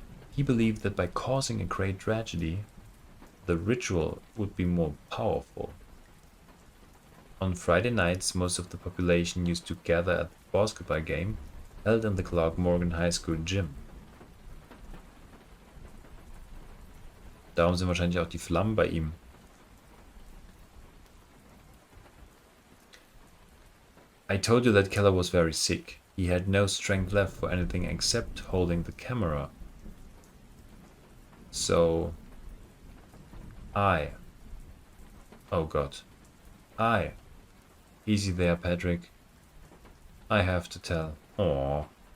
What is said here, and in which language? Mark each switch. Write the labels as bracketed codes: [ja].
[en] He believed that by causing a great tragedy, the ritual would be more powerful. On Friday nights, most of the population used to gather at the basketball game held in the Clark Morgan High School gym. [de] Darum sind wahrscheinlich auch die Flammen bei ihm. [en] I told you that Keller was very sick. He had no strength left for anything except holding the camera. So, oh God, easy there, Patrick. I have to tell. Aww.